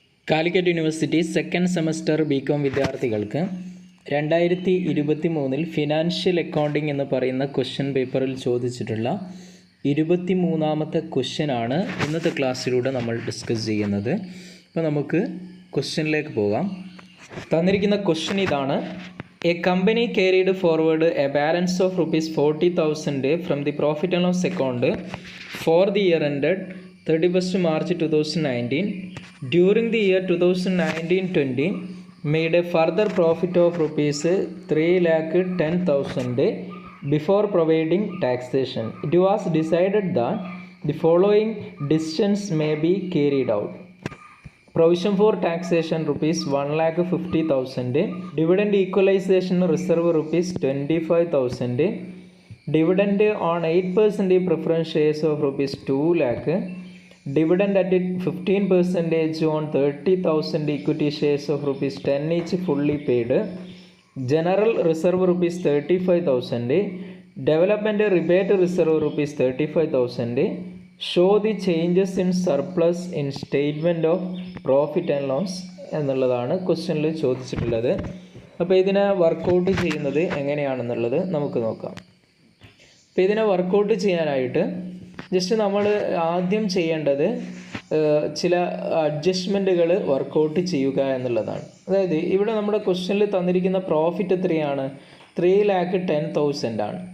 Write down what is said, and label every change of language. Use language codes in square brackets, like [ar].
[ml] Calicut university second semester BCom വിദ്യാർത്ഥികൾക്ക് 2023 financial accounting എന്ന് പറയുന്ന ക്വസ്റ്റ്യൻ പേപ്പറിൽ ചോദിച്ചിട്ടുള്ള 23ാമത്തെ ക്വസ്റ്റ്യനാണ് ഇന്നത്തെ ക്ലാസ്സിലൂടെ നമ്മൾ ഡിസ്കസ് ചെയ്യുന്നത്. അപ്പോൾ നമുക്ക് ക്വസ്റ്റ്യനിലേക്ക് പോകാം. തന്നിരിക്കുന്ന ക്വസ്റ്റ്യൻ ഇതാണ്: [en] A company carried forward a balance of ₹40,000 from the profit and loss account for the year ended 31st March 2019. During the year 2019-20 made a further profit of ₹3,10,000 before providing taxation. It was decided that the following decisions may be carried out. Provision for taxation ₹1,50,000, dividend equalization reserve ₹25,000, dividend on 8% preference shares of ₹2 lakh, dividend at 15% on 30,000 equity shares of ₹10 each fully paid, general reserve ₹35,000, development rebate reserve ₹35,000. show the changes in surplus in statement of profit and loss [ml] എന്നുള്ളതാണ് ക്വസ്റ്റ്യനിൽ ചോദിച്ചിട്ടുള്ളത്. അപ്പോൾ ഇതിനെ workout ചെയ്യുന്നത് എങ്ങനെയാണെന്നുള്ളത് നമുക്ക് നോക്കാം. അപ്പോൾ ഇതിനെ വർക്കൗട്ട് ചെയ്യാനായിട്ട് ജസ്റ്റ് നമ്മൾ ആദ്യം ചെയ്യേണ്ടത് ചില അഡ്ജസ്റ്റ്മെൻറ്റുകൾ വർക്കൗട്ട് ചെയ്യുക എന്നുള്ളതാണ്. അതായത് ഇവിടെ നമ്മുടെ ക്വസ്റ്റ്യനിൽ തന്നിരിക്കുന്ന പ്രോഫിറ്റ് എത്രയാണ്? 3,10,000 ആണ്.